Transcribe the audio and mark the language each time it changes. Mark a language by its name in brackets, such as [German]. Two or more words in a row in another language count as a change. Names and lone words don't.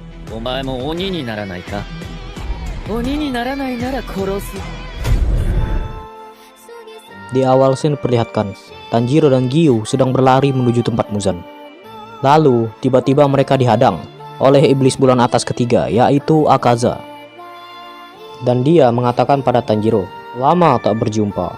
[Japanese] お前も鬼にならないか。鬼にならないなら殺す。 [Indonesian] Di awal scene diperlihatkan, Tanjiro dan Giyu sedang berlari menuju tempat Muzan. Lalu, tiba-tiba mereka dihadang oleh iblis bulan atas ketiga, yaitu Akaza. Dan dia mengatakan pada Tanjiro, "Lama tak berjumpa.